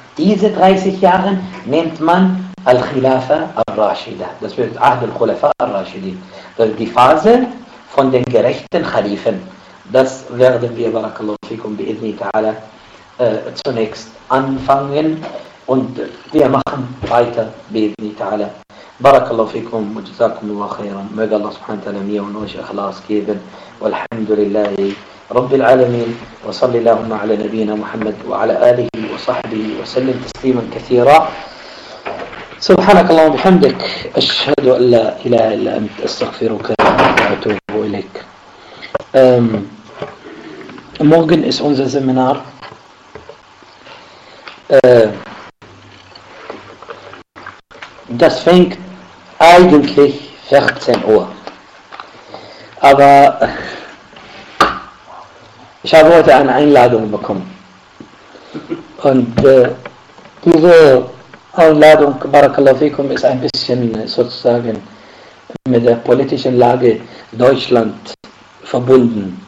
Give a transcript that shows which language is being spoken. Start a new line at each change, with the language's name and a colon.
German: Diese 30 Jahre nennt man Al-Khilafa al-Rashida. Das wird Ahd al-Khulafa al-Rashidin. Das ist die Phase von den gerechten Khalifen. Das werden wir, barakallahu fikum, bi'idni ta'ala, zunächst anfangen. Und wir machen weiter, bi'idni ta'ala.
Arabic: بارك الله فيكم وجزاكم الله خيرا مجد الله سبحانه وتعالى ميون وش أخلاص كيبن والحمد لله رب العالمين وصل اللهم على نبينا محمد وعلى آله وصحبه وسلم تسليما كثيرا سبحانك اللهم وبحمدك أشهد أن لا إله إلا أنت أستغفرك وأتوب إليك
German: morgen ist unser Seminar das fängt eigentlich 14 Uhr. Aber ich habe heute eine Einladung bekommen. Und diese Einladung, Barakallahu Fikum, ist ein bisschen sozusagen mit der politischen Lage Deutschland verbunden.